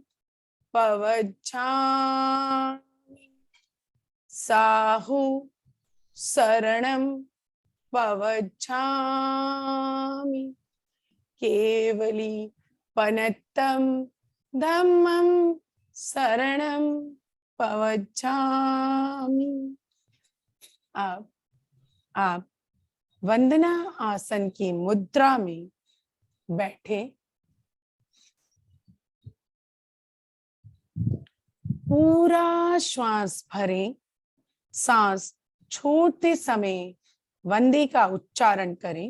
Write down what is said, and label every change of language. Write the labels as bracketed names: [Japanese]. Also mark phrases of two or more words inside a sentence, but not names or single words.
[Prakrit languages] पवच्छामि साहु शरणं पवच्छामि केवली पनत्तं धम्मं शरणं पवच्छामि। [Hindi] अब आप वंदना आसन की मुद्रा में बैठे पूरा श्वास भरें, सांस छोड़ते समय वंदे का उच्चारण करें।